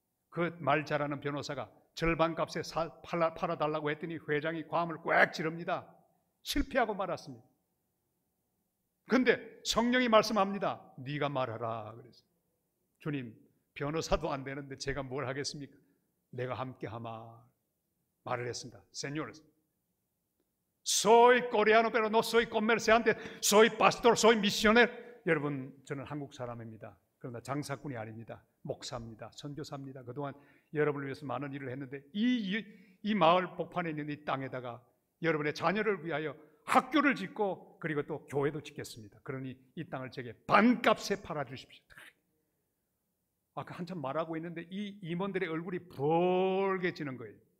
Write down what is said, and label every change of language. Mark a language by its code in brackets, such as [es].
[ko] 그 말 잘하는 변호사가 절반값에 팔아달라고 했더니 회장이 과음을 꽉 지릅니다. 실패하고 말았습니다. 근데 성령이 말씀합니다. 네가 말하라. 그래서 주님, 변호사도 안 되는데 제가 뭘 하겠습니까? 내가 함께하마 말을 했습니다. [es] Señor, soy coreano, pero no soy comerciante, soy pastor, soy misionero. [ko] 여러분, 저는 한국 사람입니다. 그러나 장사꾼이 아닙니다. 목사입니다. 선교사입니다. 그동안 여러분을 위해서 많은 일을 했는데 이 마을 복판에 있는 이 땅에다가 여러분의 자녀를 위하여 학교를 짓고 그리고 또 교회도 짓겠습니다. 그러니 이 땅을 제게 반값에 팔아주십시오. 아까 한참 말하고 있는데 이 임원들의 얼굴이 붉게지는 거예요.